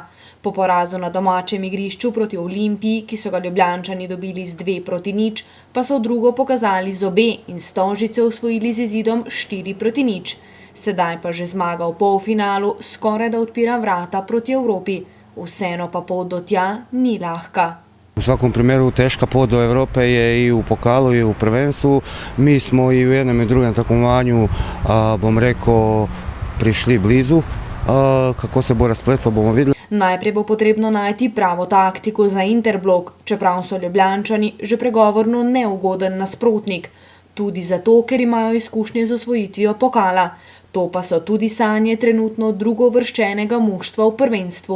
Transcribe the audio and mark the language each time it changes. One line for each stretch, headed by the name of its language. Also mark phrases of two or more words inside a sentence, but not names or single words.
Slovenian: Po porazu na domačem igrišču proti Olimpiji, ki so ga Ljubljančani dobili z 2-0, pa so v drugo pokazali zobe in Stožice osvojili z izidom 4-0. Sedaj pa že zmaga v polfinalu skoraj da odpira vrata proti Evropi. Vseeno pa pot do tja ni lahka.
Croatian: U svakom primjeru teška pot do Evrope je i u pokalu i u prvenstvu. Mi smo i u jednom i drugom takmovanju, bom rekao,
Slovenian: prišli blizu. Kako se bo razpletlo, bomo videli. Najprej bo potrebno najti pravo taktiko za Interblok, čeprav so Ljubljančani že pregovorno neugoden nasprotnik. Tudi zato, ker imajo izkušnje z osvojitvijo pokala. To pa so tudi sanje trenutno drugovrščenega moštva v prvenstvu.